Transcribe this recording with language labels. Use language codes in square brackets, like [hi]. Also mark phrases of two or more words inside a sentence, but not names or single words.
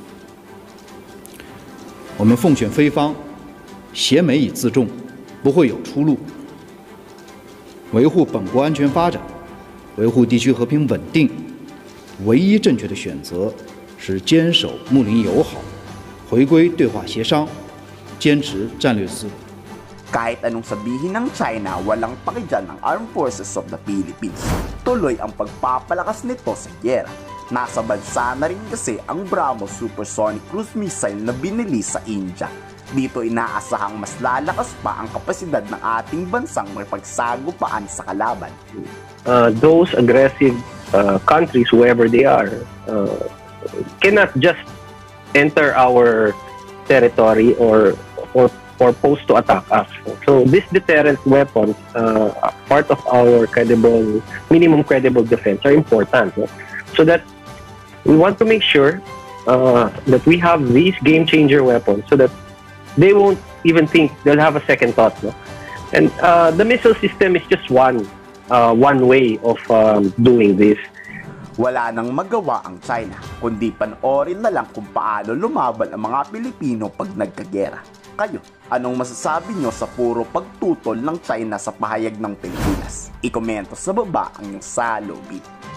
[zh] 我们奉劝菲方，挟美以自重，不会有出路。维护本国安全发展，维护地区和平稳定，唯一正确的选择是坚守睦邻友好，回归对话协商，坚持战略思路。 [tl] Kahit anong sabihin ng China, walang pakidyan ang Armed Forces of the Philippines. Tuloy ang pagpapalakas nito sa giyera. Nasa bansa na rin kasi ang BrahMos [en] supersonic cruise missile [tl] na binili sa India. Dito inaasahang mas lalakas pa ang kapasidad ng ating bansang makipagsagupaan sa kalaban. [en] Those aggressive countries, whoever they are, cannot just enter our territory or pose to attack us. So these deterrent weapons, part of our minimum credible defense, are important. So that we want to make sure that we have these game-changer weapons, so that they won't even think they'll have a second thought. And the missile system is just one way of doing this. [tl] Wala nang magawa ang China, kundi panoorin na lang kung paano lumaban ang mga Pilipino pag nagkagera. Kayo, anong masasabi nyo sa puro pagtutol ng China sa pahayag ng Pilipinas? I-komento sa baba ang inyong salubin.